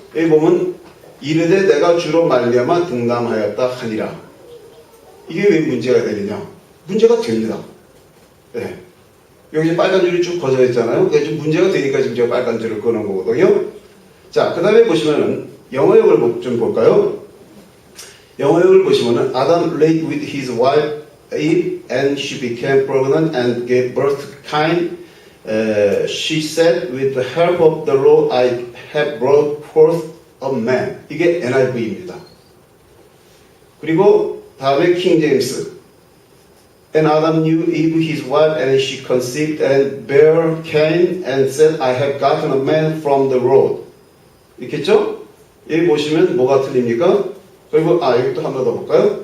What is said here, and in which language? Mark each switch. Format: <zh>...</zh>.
<ko>여기 보면 이르되 내가 주로 말미암아 등남하였다 하니라. 이게 왜 문제가 되느냐? 문제가 됩니다. 네. 여기 이제 빨간 줄이 쭉 거져 있잖아요. 그게 좀 문제가 되니까 지금 제가 빨간 줄을 꺼놓은 거거든요. 자, 그 다음에 보시면은 영어역을 좀 볼까요? 영어역을 보시면은</ko> <en>Adam laid with his wife Eve and she became pregnant and gave birth to Cain. She said, with the help of the Lord I have brought forth a man.</en> <ko>이게 NIV입니다. 그리고 다음에 킹 제임스.</ko> <en>And Adam knew Eve his wife and she conceived and bare Cain and said, I have gotten a man from the Lord.</en> <ko>있겠죠? 여기 보시면 뭐가 틀립니까? 그리고 여기 또 한 번 더 볼까요?</ko>